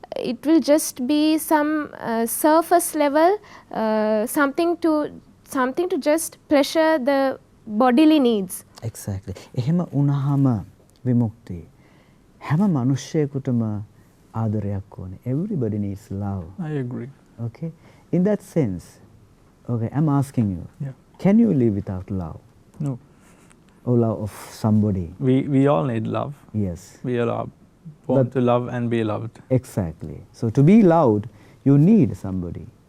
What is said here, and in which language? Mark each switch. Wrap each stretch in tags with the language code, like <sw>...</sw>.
<en>It will just be some surface level, something to just pleasure the bodily needs. Exactly.</en> <si>එහෙම වුණාම විමුක්තිය හැම මිනිස්සෙකුටම ආදරයක් ඕනේ.</si> <en>Everybody needs love. I agree. Okay. In that sense, okay, I'm asking you. Yeah. Can you live without love? No. Or love of somebody? We all need love. Yes. We are born to love and be loved. Exactly. So to be loved, you need somebody.</en>